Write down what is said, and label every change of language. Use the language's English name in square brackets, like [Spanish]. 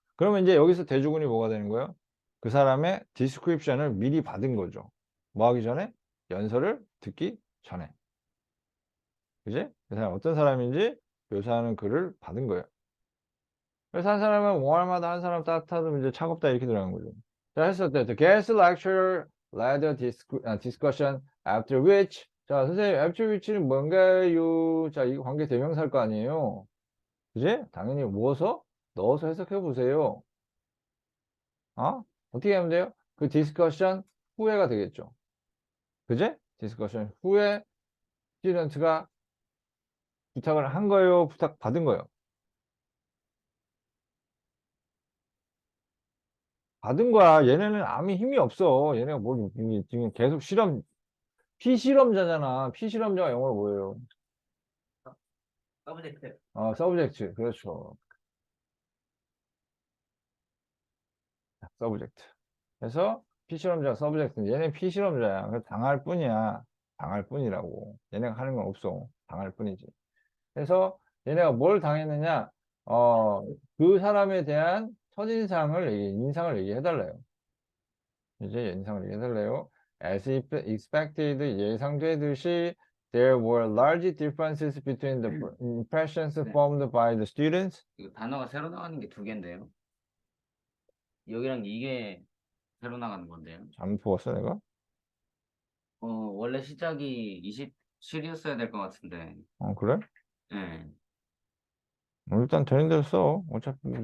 [Korean] 그러면 이제 여기서 대주군이 뭐가 되는 거예요? 그 사람의 디스크립션을 미리 받은 거죠. 뭐 하기 전에? 연설을 듣기 전에. 그지? 그 사람 어떤 사람인지 묘사하는 글을 받은 거예요. 그래서 한 사람은 warm하다, 한 사람 따뜻하다, 이제 차갑다 이렇게 들어가는 거죠. 자, 했을 때, [English] the guest lecturer led a discussion after which, [Korean] 자, 선생님, [English] after which는 [Korean] 뭔가요? 자, 이거 관계 대명사일 거 아니에요? 그지? 당연히 모어서 넣어서 해석해 보세요. 어떻게 하면 돼요? 그 디스커션 후에가 되겠죠. 그지? 디스커션 후에 스튜던트가 부탁을 한 거예요? 부탁 받은 거예요? 받은 거야. 얘네는 아무 힘이 없어. 얘네가 뭘, 지금 계속 피실험자잖아. 피실험자가 영어로 뭐예요? 서브젝트. 서브젝트. 그렇죠. 서브젝트. 그래서 피실험자, 서브젝트. 얘네 피실험자야. 그래서 당할 뿐이야. 당할 뿐이라고. 얘네가 하는 건 없어. 당할 뿐이지. 그래서 얘네가 뭘 당했느냐? 그 사람에 대한 인상을 얘기해달래요. 이제 인상을 얘기해달래요. [English] As expected, [Korean] 예상되듯이, [English] there were large differences between the impressions [Korean] 네. [English] formed by the students. [Korean] 이거 단어가 새로 나가는 게 두 개인데요. 여기랑 이게 새로 나가는 건데요. 잘못 보았어, 내가? 원래 시작이 27이었어야 될 것 같은데. 그래? 네. 일단 되는 대로 써. 어차피.